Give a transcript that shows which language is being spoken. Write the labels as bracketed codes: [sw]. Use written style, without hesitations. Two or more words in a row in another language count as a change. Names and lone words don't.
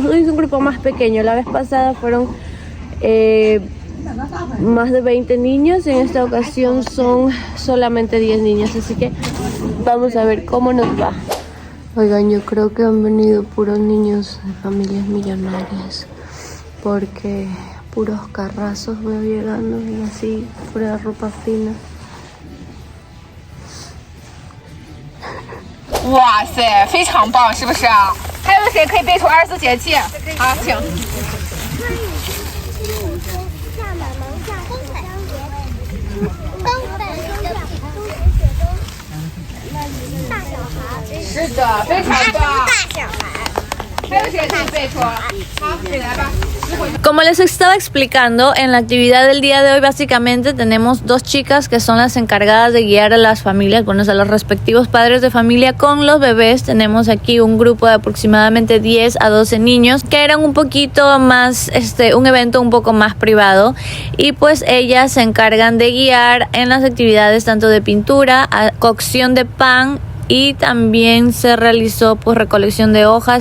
[es] Hoy es un grupo más pequeño, la vez pasada fueron más de 20 niños, en esta ocasión son solamente 10 niños, así que vamos a ver cómo nos va. Oigan, yo creo que han venido puros niños de familias millonarias, porque puros carrazos veo llegando y así, pura ropa fina. [zh] 哇塞，非常棒，是不是啊？还有谁可以背出24节气？好，请。是的，非常棒。还有谁可以背出？好，你来吧。 [es] Como les estaba explicando, en la actividad del día de hoy básicamente tenemos dos chicas que son las encargadas de guiar a las familias, bueno, a los respectivos padres de familia con los bebés. Tenemos aquí un grupo de aproximadamente 10 a 12 niños que eran un poquito más, un evento un poco más privado, y pues ellas se encargan de guiar en las actividades tanto de pintura, cocción de pan, y también se realizó pues recolección de hojas.